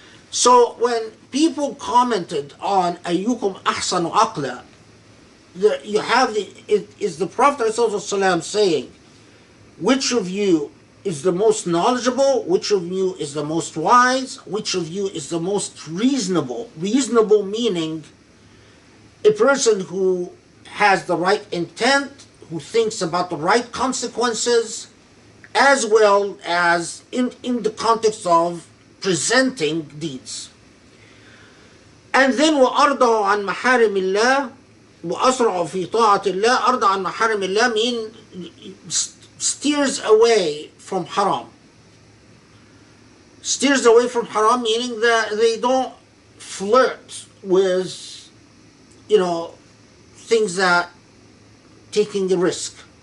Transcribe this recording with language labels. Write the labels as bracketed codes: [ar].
[en] So when people commented on [ar] ayyukum ahsanu aqla, [en] you have is the Prophet ﷺ saying, which of you is the most knowledgeable, which of you is the most wise, which of you is the most reasonable. Reasonable meaning a person who has the right intent, who thinks about the right consequences, as well as in the context of presenting deeds. And then [ar] وَأَرْضَهُ عَنْ مَحَارِمِ اللَّهِ وَأَسْرَعُ فِي طَاعَةِ اللَّهِ. أَرْضَ عَنْ مَحَارِمِ اللَّهِ [en] mean steers away from haram. Steers away from haram meaning that they don't flirt with, things that taking a risk.